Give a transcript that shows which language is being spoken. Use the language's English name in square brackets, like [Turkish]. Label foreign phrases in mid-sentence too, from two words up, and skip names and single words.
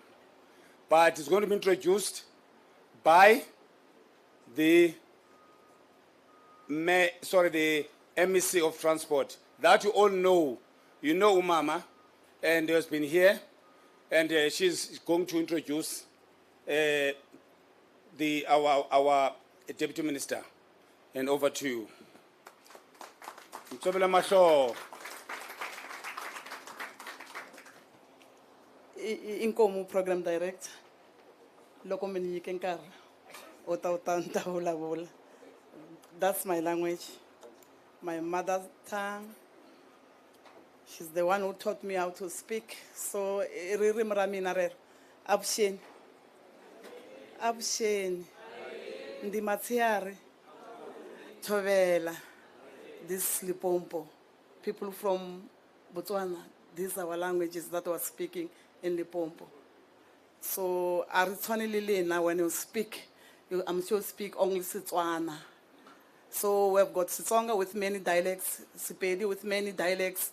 [English] But it's going to be introduced by the MEC of Transport. That you all know. You know Umama, and has been here, and she's going to introduce our Deputy Minister. And over to you. Mtsobela Mahlo. [Tsonga] Inkomu program director loko mi nyike nkarhi u ta vulavula. [English] That's my language, my mother tongue. She's the one who taught me how to speak. [Tsonga] So ririmi ra mina rero avuxeni avuxeni ndi Matsiari Thovela, [English] this Limpopo, people from Botswana. These are our languages that were speaking in Limpopo. So now when you speak, I'm sure you speak only Setswana. So we've got Setsonga with many dialects, Sepedi with many dialects.